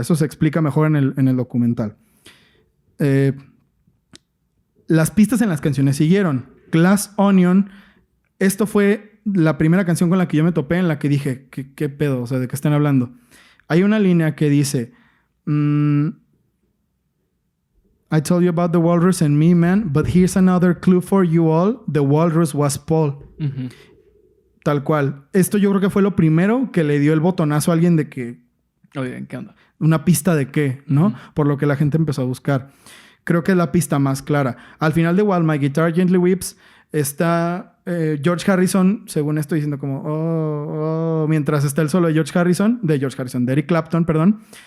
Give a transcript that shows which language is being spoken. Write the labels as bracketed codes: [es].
[es] Eso se explica mejor en el documental. Las pistas en las canciones siguieron. Glass Onion, esto fue la primera canción con la que yo me topé en la que dije, ¿qué pedo? O sea, ¿de qué están hablando? Hay una línea que dice [en] I told you about the walrus and me, man, but here's another clue for you all. The walrus was Paul. [es] Tal cual. Esto yo creo que fue lo primero que le dio el botonazo a alguien de que... Oigan, ¿qué onda? Una pista de qué, ¿no? Por lo que la gente empezó a buscar. Creo que es la pista más clara. Al final de While My Guitar Gently Weeps está George Harrison, según estoy diciendo como mientras está el solo de Eric Clapton, perdón.